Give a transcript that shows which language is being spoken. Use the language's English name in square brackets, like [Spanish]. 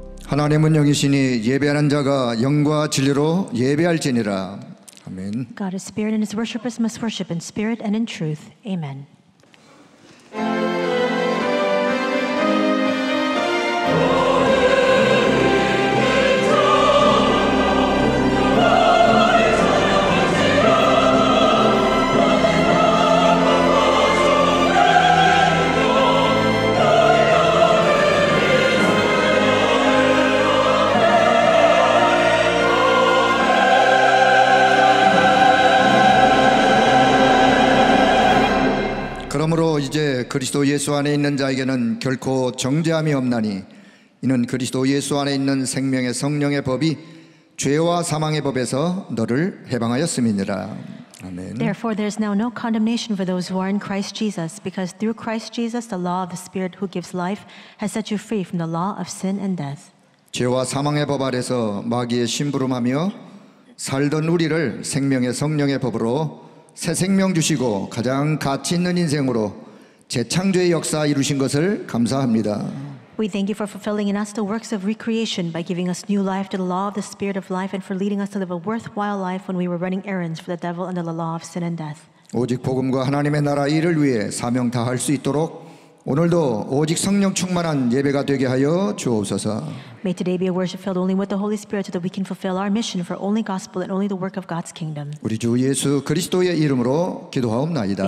[Korean] 하나님은 영이시니 예배하는 자가 영과 진리로 예배할지니라. 아멘. [English] God is spirit and his worshippers must worship in spirit and in truth. Amen. [Korean] 그러므로 이제 그리스도 예수 안에 있는 자에게는 결코 정죄함이 없나니 이는 그리스도 예수 안에 있는 생명의 성령의 법이 죄와 사망의 법에서 너를 해방하였음이니라. 아멘. [English] Therefore there is now no condemnation for those who are in Christ Jesus, because through Christ Jesus the law of the Spirit who gives life has set you free from the law of sin and death. [Korean] 죄와 사망의 법 아래서 마귀의 심부름하며 살던 우리를 생명의 성령의 법으로 새 생명 주시고 가장 가치 있는 인생으로 재창조의 역사 이루신 것을 감사합니다. [English] We thank you for fulfilling in us the works of recreation by giving us new life to the law of the Spirit of life and for leading us to live a worthwhile life when we were running errands for the devil under the law of sin and death. [Korean] 오직 복음과 하나님의 나라 일을 위해 사명 다할 수 있도록 오늘도 오직 성령 충만한 예배가 되게 하여 주옵소서. [English] May today be a worship filled only with the Holy Spirit so that we can fulfill our mission for only gospel and only the work of God's kingdom. [Korean] 우리 주 예수 그리스도의 이름으로 기도하옵나이다.